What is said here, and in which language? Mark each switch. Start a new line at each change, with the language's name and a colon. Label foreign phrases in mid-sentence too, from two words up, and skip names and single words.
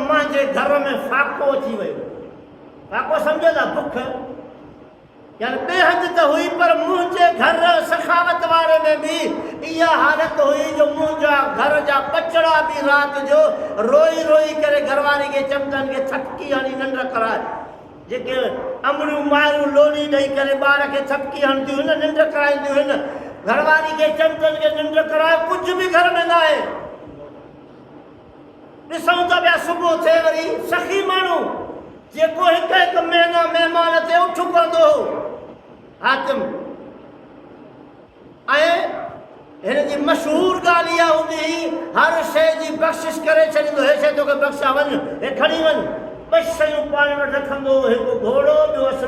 Sindhi: मुंहिंजे घर में फाको अची वियो फाको सम्झो था बुख यानी बेहद त हुई पर मुंहिंजे घर सखावत वारे में भी इहा हालत हुई जो मुंहिंजा घर जा बचड़ा भी रात जो रोई रोई करे घरवारी के चमटन के थपकी हणी नंढ कराए जेके अमड़ियूं मारियूं लोली ॾेई करे ॿार खे थपकी हणंदियूं आहिनि निंड कराईंदियूं आहिनि घरवारी के चमटन के निंड कराए कुछ भी घर में न आहे ॾिसूं था पिया सुबुह थिए वरी सखी माण्हू जेको हिकु हिकु महीना महिमान ते उठ कंदो हातिम ऐं हिन जी मशहूरु ॻाल्हि इहा हूंदी हुई हर शइ जी बख़्शिश करे छॾींदो हे शइ तोखे बख़्शा वञ हे खणी वञ ॿ शयूं पाण वटि रखंदो हिकु घोड़ो ॿियो